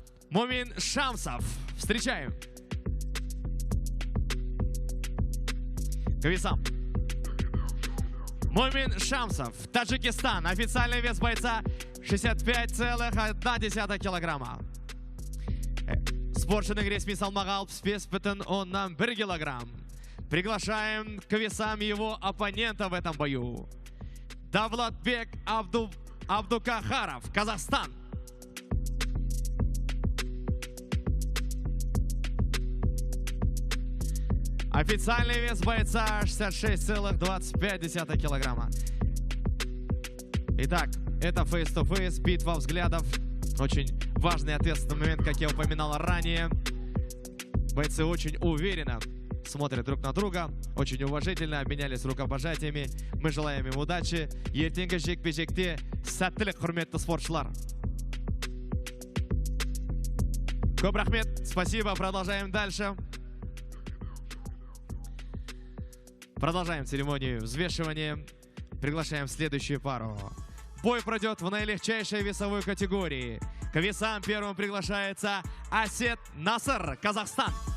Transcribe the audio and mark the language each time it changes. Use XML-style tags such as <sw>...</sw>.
<ru>Мумин Шамсов. Встречаем. К весам. Мумин Шамсов, Таджикистан. Официальный вес бойца 65,1 килограмма.</ru> <kk>Спортшының ресми салмағы 65,1 килограмм.</kk> <ru>Приглашаем к весам его оппонента в этом бою. Давлатбек Абдукахаров, Казахстан. Официальный вес бойца 66,25 килограмма. Итак, это face-to-face, битва взглядов. Очень важный и ответственный момент, как я упоминал ранее. Бойцы очень уверенно смотрят друг на друга, очень уважительно обменялись рукопожатиями. Мы желаем им удачи.</ru> <kk>Ертеңгі жекпе-жекте сәттілік, құрметті спортшылар. Көп рахмет,</kk> <ru>спасибо, продолжаем дальше. Продолжаем церемонию взвешивания. Приглашаем следующую пару. Бой пройдет в наилегчайшей весовой категории. К весам первым приглашается Асет Насыр, Казахстан.</ru>